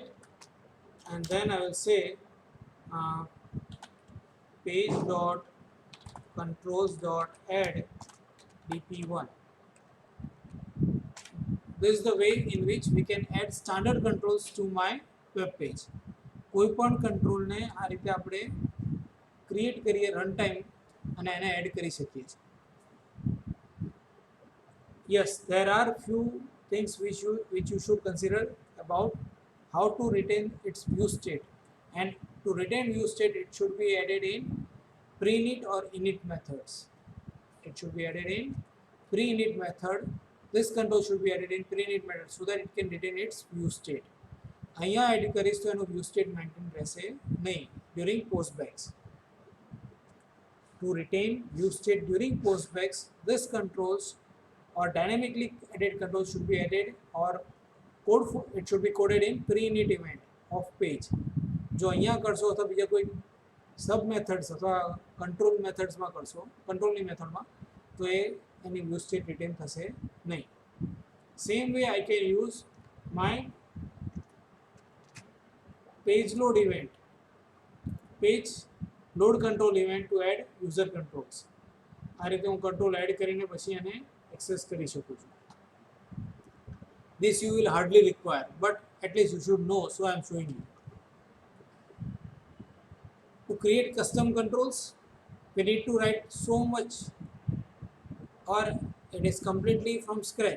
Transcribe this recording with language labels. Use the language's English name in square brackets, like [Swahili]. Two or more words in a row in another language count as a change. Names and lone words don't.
[English] And then I will say page dot controls dot add dp1. This is the way in which we can add standard controls to my web page. [Gujarati] કોઈ પણ કંટ્રોલને આ રીતે આપણે ક્રિએટ કરીએ [English] run time [Gujarati] અને એને એડ કરી શકીએ છીએ. [English] Yes, there are few things which you should consider about how to retain its view state. And to retain view state, it should be added in pre-init or init methods. It should be added in pre-init method. This control should be added in pre-init method so that it can retain its view state. [Gujarati] અહીંયા એડ કરીશ તો એનું [English] view state maintain [Gujarati] રહેશે નહીં [English] during postbacks. To retain view state during postbacks, this controls or dynamically added controls should be added, or it should be coded in pre-init event of page. [Gujarati] જો અહીંયા કરશો અથવા બીજા કોઈ [English] sub methods [Gujarati] અથવા કંટ્રોલ મેથડ્સમાં કરશો, કંટ્રોલની મેથડમાં, તો એની [English] view state retain [Gujarati] થશે નહીં. [English] same way I can use my page load event, page load control event to add user controls. [Gujarati] આ રીતે હું કંટ્રોલ એડ કરીને પછી એને એક્સેસ કરી શકું છું. [English] This you will hardly require, but at least you should know, so I am showing you. To create custom controls, we need to write so much, or it is completely from scratch.